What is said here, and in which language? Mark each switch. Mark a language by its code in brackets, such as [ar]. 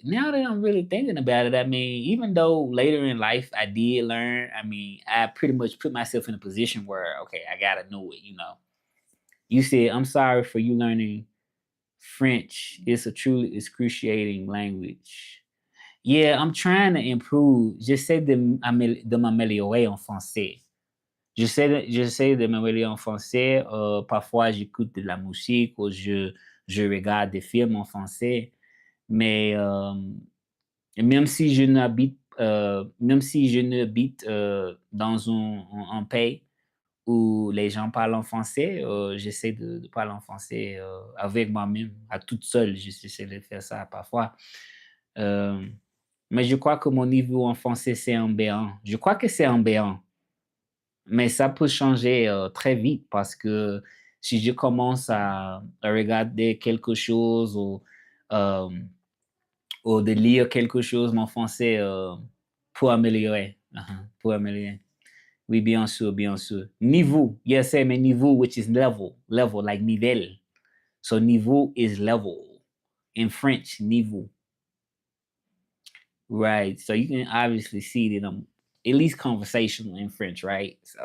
[en] Now that I'm really thinking about it, I mean, even though later in life I did learn, I mean, I pretty much put myself in a position where, okay, I gotta know it, you know. You said, I'm sorry for you learning French. It's a truly excruciating language. Yeah, I'm trying to improve. [fr] J'essaie de m'améliorer en français. J'essaie de m'améliorer en français. Parfois, j'écoute de la musique ou je regarde des films en français. Mais même si je n'habite, même si je n'habite dans un pays où les gens parlent en français, j'essaie de parler en français avec moi-même, à toute seule. J'essaie de faire ça parfois. Euh, mais je crois que mon niveau en français, c'est un B1. Je crois que c'est un B1. Mais ça peut changer très vite parce que si je commence à regarder quelque chose euh, ou de lire quelque chose en français pour améliorer. Pour améliorer. Oui, bien sûr, bien sûr. [en] Niveau, yes, I mean niveau, which is level, level, like nivel. So niveau is level. In French, niveau. Right. So you can obviously see that I'm at least conversational in French, right?